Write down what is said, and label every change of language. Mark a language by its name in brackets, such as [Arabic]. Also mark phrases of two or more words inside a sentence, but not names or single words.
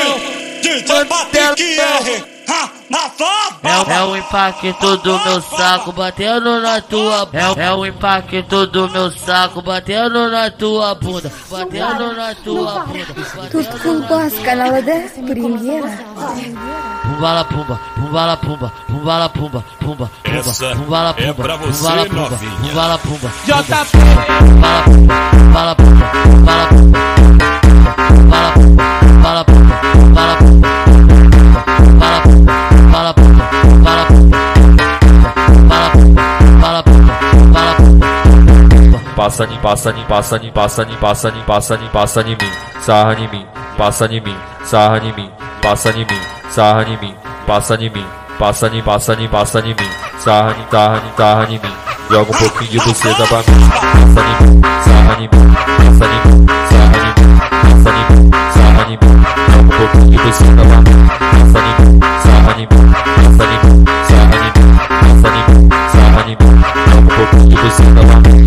[Portuguese] É o impacto do meu saco batendo na tua. É o impacto do meu saco batendo na tua bunda. Batendo na tua bunda. [Russian] Тут колбаска на ладе, премьера. Pumbala pumba, pumbala pumba, pumbala pumba, pumba, [Portuguese] Essa pumbala é pumba, pra você, pumbala pumba, novinha. pumbala pumba. JP, Pumbala pumba, pumbala pumba, pumbala pumba, pumbala pumba, pumbala pumba, pumbala pumba, pumbala pumba, pumbala pumba, pumbala pumba, pumbala pumba, pumbala pumba, pumbala pumba. Passa em mim, sarra em mim, passa em mim, sarra em mim, passa em mim, sarra em mim, passa em mim, passa em mim, sarra em mim, joga um pouquinho de buceta pra mim, passa em mim, sarra em mim, passa em mim, sarra em mim, passa em mim, sarra em mim, joga um pouquinho de buceta pra mim, passa em mim, sarra em mim, passa em mim, sarra em mim, passa em mim, sarra em mim, joga um pouquinho de buceta pra mim.